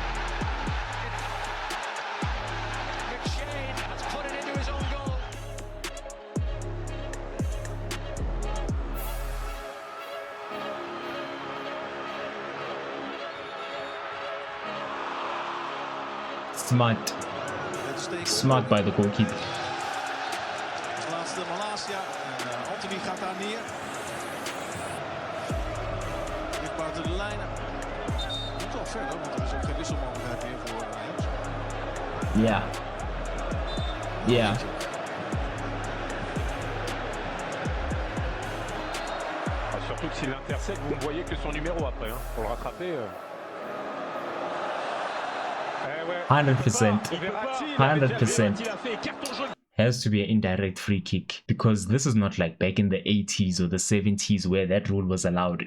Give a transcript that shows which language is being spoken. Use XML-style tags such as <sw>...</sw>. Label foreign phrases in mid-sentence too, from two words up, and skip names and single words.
<en>McShane has put it into his own goal. Smart by the goalkeeper.</en> <nl>Laatste Malasia. Anthony gaat daar neer. Ligt buiten de lijnen. Moet wel verder, want er is ook geen wisselmogelijkheid meer voor hem.</nl> <en>Yeah. Yeah.</en> <fr>Surtout que s'il l'intercepte, vous ne voyez que son numéro après, hein, pour le rattraper. 100%. 100%.</fr> <en>Has to be an indirect free kick, because this is not like back in the 80s or the 70s where that rule was allowed.</en>